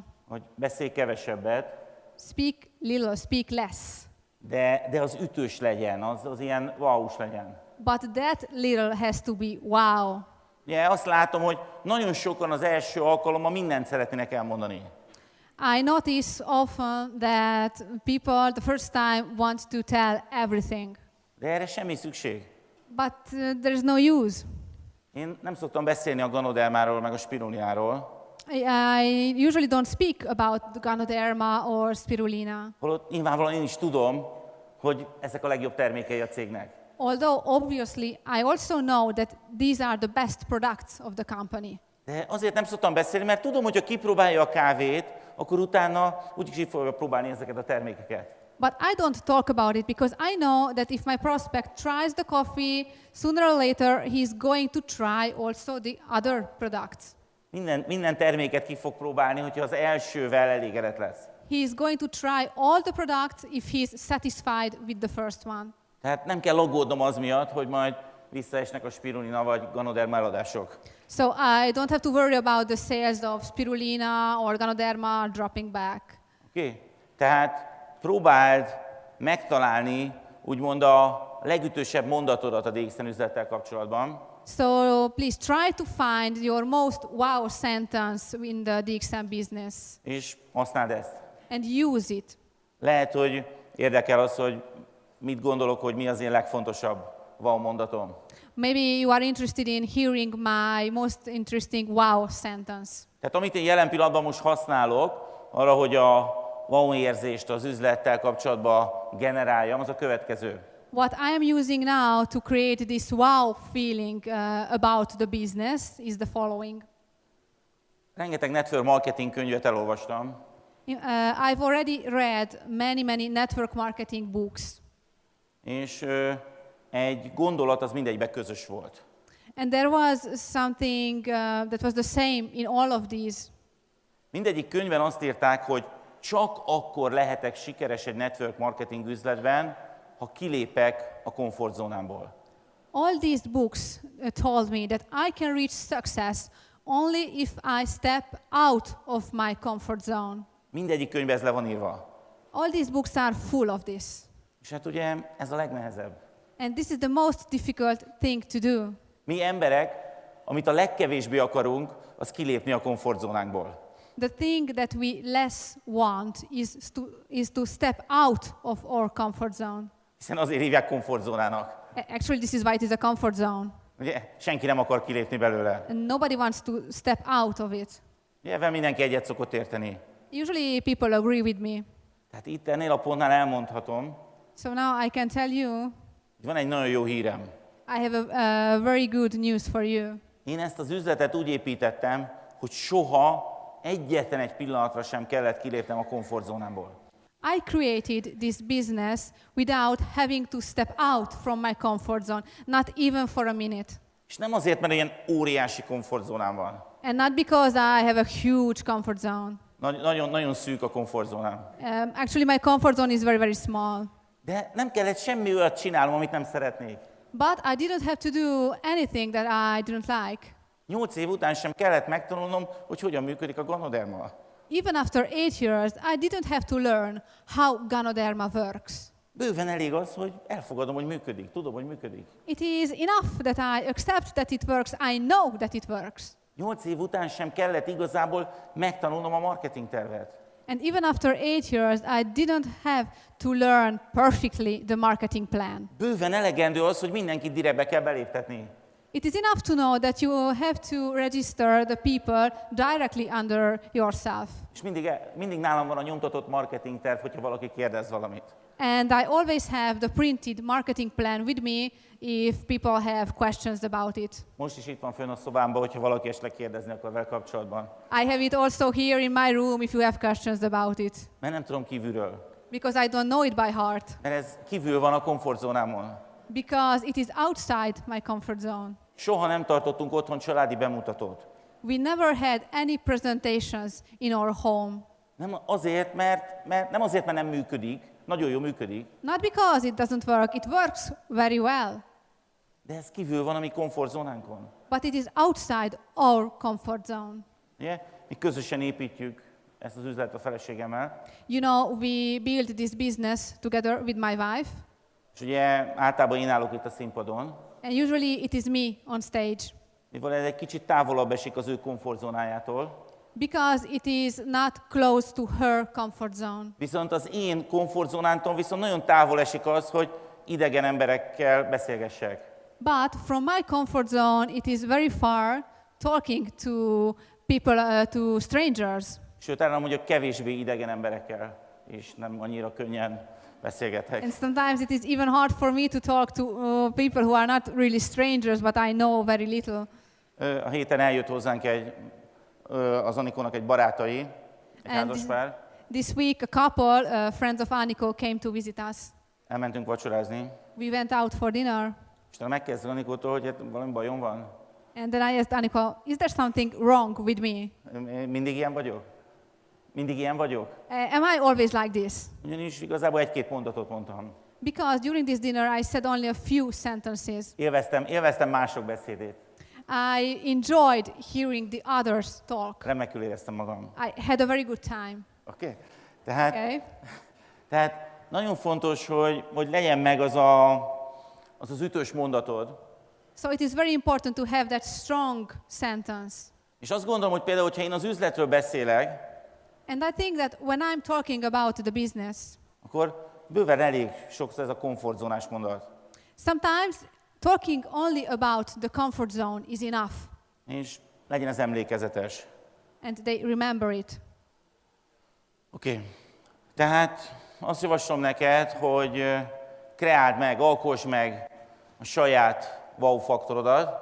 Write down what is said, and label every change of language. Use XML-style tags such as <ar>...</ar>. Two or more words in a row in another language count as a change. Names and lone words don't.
<hu>Hogy beszélj kevesebbet,</hu> <en>Speak little, speak less.</en> <hu>de az ütős legyen, az ilyen wow-s legyen.</hu> <en>But that little has to be wow.</en> <hu>Ugye azt látom, hogy nagyon sokan az első alkalommal mindent szeretnének elmondani.</hu> <en>I notice often that people the first time want to tell everything.</en> <hu>De erre semmi szükség.</hu> <en>But there is no use.</en> <hu>Én nem szoktam beszélni a ganodermáról, meg a spirulináról.</hu> <en>I usually don't speak about the Ganoderma or Spirulina.</en> <hu>Holott nyilvánvalóan én is tudom, hogy ezek a legjobb termékei a cégnek.</hu> <en>Although obviously I also know that these are the best products of the company.</en> <hu>De azért nem szoktam beszélni, mert tudom, hogy ha kipróbálja a kávét, akkor utána úgyis ki fogja próbálni ezeket a termékeket.</hu> <en>But I don't talk about it because I know that if my prospect tries the coffee, sooner or later he's going to try also the other products.</en> <hu>Minden terméket ki fog próbálni, hogyha az elsővel elégedett lesz.</hu> <en>He is going to try all the products if he's satisfied with the first one.</en> <hu>Tehát nem kell aggódnom az miatt, hogy majd visszaesnek a spirulina vagy ganoderma eladások.</hu> <en>So I don't have to worry about the sales of Spirulina or Ganoderma dropping back.</en> <hu>Oké? Tehát próbáld megtalálni úgymond a legütősebb mondatodat a DXN üzlettel kapcsolatban.</hu> <en>So please try to find your most wow sentence in the DXN business</en> <hu>És használd ezt.</hu> <en>and use it.</en> <hu>Lehet, hogy érdekel az, hogy mit gondolok, hogy mi az én legfontosabb wow mondatom.</hu> <en>Maybe you are interested in hearing my most interesting wow sentence.</en> <hu>Tehát amit én jelen pillanatban most használok, arra, hogy a wow érzést az üzlettel kapcsolatban generáljam, az a következő.</hu> <en>What I am using now to create this wow feeling about the business is the following.</en> <hu>Rengeteg</hu> <en>network marketing</en> <hu>könyvet elolvastam,</hu> <en>I've already read many network marketing books.</en> <hu>és egy gondolat az mindegyben közös volt.</hu> <en>And there was something that was the same in all of these.</en> <hu>Mindegyik könyvben azt írták, hogy csak akkor lehetek sikeres egy</hu> <en>network marketing</en> <hu>üzletben, ha kilépek a komfortzónámból.</hu> <en>All these books told me that I can reach success only if I step out of my comfort zone.</en> <hu>Mindegyik könyvben ez le van írva.</hu> <en>All these books are full of this.</en> <hu>És hát ugye ez a legnehezebb.</hu> <en>And this is the most difficult thing to do.</en> <hu>Mi emberek, amit a legkevésbé akarunk, az kilépni a komfortzónánkból.</hu> <en>The thing that we less want is to step out of our comfort zone.</en> <hu>Hiszen azért hívják komfortzónának.</hu> <en>Actually, this is why it is a comfort zone.</en> <hu>Ugye, senki nem akar kilépni belőle.</hu> <en>And nobody wants to step out of it.</en> <hu>Ugye, ebben mindenki egyet szokott érteni.</hu> <en>Usually people agree with me.</en> <hu>Tehát itt ennél a pontnál elmondhatom,</hu> <en>So now I can tell you,</en> <hu>hogy van egy nagyon jó hírem.</hu> <en>I have a very good news for you.</en> <hu>Én ezt az üzletet úgy építettem, hogy soha egyetlen egy pillanatra sem kellett kilépnem a komfortzónámból.</hu> <en>I created this business without having to step out from my comfort zone, not even for a minute.</en> <hu>És nem azért, mert ilyen óriási komfortzónám van.</hu> <en>And not because I have a huge comfort zone.</en> <hu>Nagyon szűk a komfortzónám.</hu> <en>Actually, my comfort zone is very small.</en> <hu>De nem kellett semmi olyat csinálnom, amit nem szeretnék.</hu> <en>But I didn't have to do anything that I didn't like.</en> <hu>8 év után sem kellett megtanulnom, hogy hogyan működik a ganoderma.</hu> <en>Even after 8 years, I didn't have to learn how Ganoderma works.</en> <hu>Bőven elég az, hogy elfogadom, hogy működik, tudom, hogy működik.</hu> <en>It is enough that I accept that it works. I know that it works.</en> <hu>8 év után sem kellett igazából megtanulnom a marketing tervet.</hu> <en>And even after 8 years, I didn't have to learn perfectly the marketing plan.</en> <hu>Bőven elegendő az, hogy mindenkit direktbe kell beléptetni.</hu> <en>It is enough to know that you have to register the people directly under yourself.</en> <hu>És mindig nálam van a nyomtatott marketing terv, hogyha valaki kérdez valamit.</hu> <en>And I always have the printed marketing plan with me if people have questions about it.</en> <hu>Most is itt van fönn a szobámban, hogyha valaki esetleg kérdezni akar vele kapcsolatban.</hu> <en>I have it also here in my room if you have questions about it.</en> <hu>Mert nem tudom kívülről.</hu> <en>Because I don't know it by heart.</en> <hu>Mert ez kívül van a komfortzónámon.</hu> <en>Because it is outside my comfort zone.</en> <hu>Soha nem tartottunk otthon családi bemutatót.</hu> <en>We never had any presentations in our home.</en> <hu>Nem azért, mert nem működik, nagyon jól működik,</hu> <en>Not because it doesn't work, it works very well.</en> <hu>de ez kívül van a mi komfortzónánkon.</hu> <en>But it is outside our comfort zone.</en> <hu>Ugye? Mi közösen építjük ezt az üzletet a feleségemmel.</hu> <en>You know, we built this business together with my wife,</en> <hu>És ugye általában én állok itt a színpadon,</hu> <en>and usually it is me on stage,</en> <hu>mivel ez egy kicsit távolabb esik az ő komfortzónájától.</hu> <en>because it is not close to her comfort zone.</en> <hu>Viszont az én komfortzónámtól viszont nagyon távol esik az, hogy idegen emberekkel beszélgessek.</hu> <en>But from my comfort zone, it is very far talking to people, to strangers.</en> <hu>Sőt, talán mondjuk kevésbé idegen emberekkel, és nem annyira könnyen beszélgetek.</hu> <en>And sometimes it is even hard for me to talk to people who are not really strangers, but I know very little.</en> <hu>A héten eljött hozzánk az Anikónak egy barátai, egy</hu> <en>And</en> <hu>házaspár.</hu> <en>This week, a couple, friends of Aniko, came to visit us.</en> <hu>Elmentünk vacsorázni,</hu> <en>We went out for dinner,</en> <hu>és talán megkérdeztem Anikótól, hogy hát valami bajom van.</hu> <en>and then I asked Aniko, is there something wrong with me?</en> <hu>Mindig ilyen vagyok? Mindig ilyen vagyok?</hu> <en>Am I always like this?</en> <hu>Ugyanis igazából egy-két mondatot mondtam.</hu> <en>Because during this dinner, I said only a few sentences.</en> <hu>Élveztem mások beszédét.</hu> <en>I enjoyed hearing the others talk.</en> <hu>Remekül éreztem magam.</hu> <en>I had a very good time.</en> <hu>Oké?</hu> <en>Okay?</en> <hu>Tehát nagyon fontos, hogy legyen meg az ütős mondatod.</hu> <en>So it is very important to have that strong sentence.</en> <hu>És azt gondolom, hogy például, hogyha én az üzletről beszélek,</hu> <en>And I think that when I'm talking about the business,</en> <hu>akkor bőven elég sokszor ez a komfortzónás mondat.</hu> <en>sometimes talking only about the comfort zone is enough,</en> <hu>És legyen ez emlékezetes.</hu> <en>and they remember it.</en> <hu>Oké. Tehát azt javaslom neked, hogy kreáld meg, alkosd meg a saját wow faktorodat,</hu>